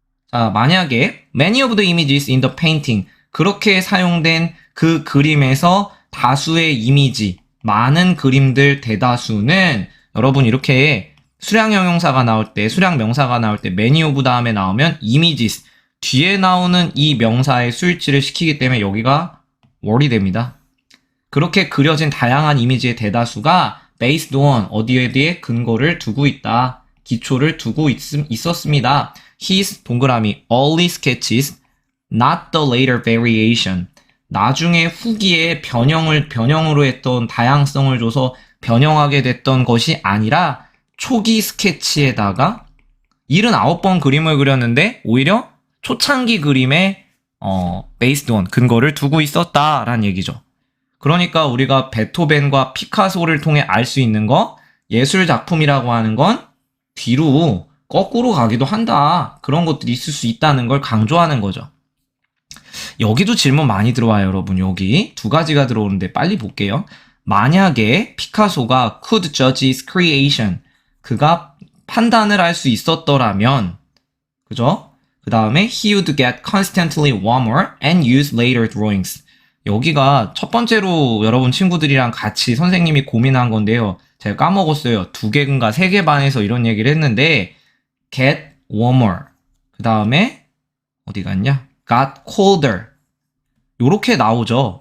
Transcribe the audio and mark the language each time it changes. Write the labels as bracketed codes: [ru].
[ko] 자, 만약에 [en] many of the images in the painting, [ko] 그렇게 사용된 그 그림에서 다수의 이미지, 많은 그림들 대다수는 여러분 이렇게 수량 형용사가 나올 때, 수량 명사가 나올 때 many of 다음에 나오면 images, 뒤에 나오는 이 명사의 수일치를 시키기 때문에 여기가 word이 됩니다. 그렇게 그려진 다양한 이미지의 대다수가 based on, 어디에 대해 근거를 두고 있다. 기초를 두고 있었습니다. [en] His, [ko] 동그라미, [en] early sketches, not the later variation. [ko] 나중에 후기에 변형으로 했던 다양성을 줘서 변형하게 됐던 것이 아니라 초기 스케치에다가 79번 그림을 그렸는데 오히려 초창기 그림에 based on, 근거를 두고 있었다라는 얘기죠. 그러니까 우리가 베토벤과 피카소를 통해 알 수 있는 거, 예술 작품이라고 하는 건 뒤로 거꾸로 가기도 한다. 그런 것들이 있을 수 있다는 걸 강조하는 거죠. 여기도 질문 많이 들어와요, 여러분. 여기 두 가지가 들어오는데 빨리 볼게요. 만약에 피카소가 [en] could judge his creation, [ko] 그가 판단을 할 수 있었더라면, 그죠? 그 다음에 [en] he would get constantly warmer and use later drawings. [ko] 여기가 첫 번째로 여러분 친구들이랑 같이 선생님이 고민한 건데요. 제가 까먹었어요. 2개인가 3개 반에서 이런 얘기를 했는데 [en] get warmer, [ko] 그 다음에 어디 갔냐? [en] got colder. [ko] 요렇게 나오죠.